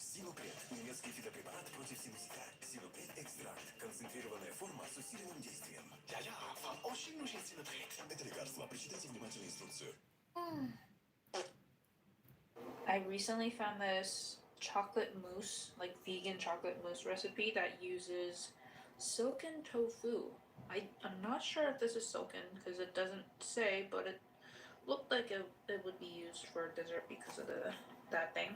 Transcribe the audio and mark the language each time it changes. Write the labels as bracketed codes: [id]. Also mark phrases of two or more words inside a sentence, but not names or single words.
[ru] Синопред – немецкий фитопрепарат против синусита. Синопред экстракт. Концентрированная форма с усиленным действием. [de] Ja, Frau Oschin muss jetzt in [ru] Это лекарство. Прочитайте внимательно инструкцию. [en] I recently found this chocolate mousse, like vegan chocolate mousse recipe that uses silken tofu. I'm not sure if this is silken because it doesn't say, but it looked like it would be used for dessert because of that thing.